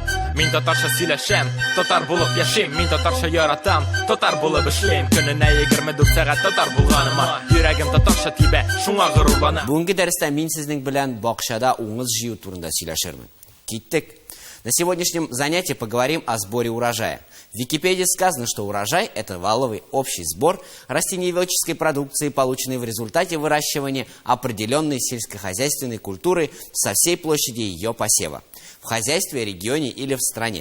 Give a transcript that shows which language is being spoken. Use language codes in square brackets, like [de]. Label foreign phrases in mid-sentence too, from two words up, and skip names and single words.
[tt] Мин татарча сөйләшәм, татар булып яшим. Мин татарча яратам, татар булып эшлим. Көненә 24 сәгать татар булганыма, йөрәгем татарча тибә, шуңа горурланам. Бүгенге дәрестә мин сезнең белән бакчада уңыз җыю турында сөйләшермен. Киттек. [ru] На сегодняшнем занятии поговорим о сборе урожая. В Википедии сказано, что урожай – это валовый общий сбор растениеводческой продукции, полученной в результате выращивания определенной сельскохозяйственной культуры со всей площади ее посева в хозяйстве, регионе или в стране.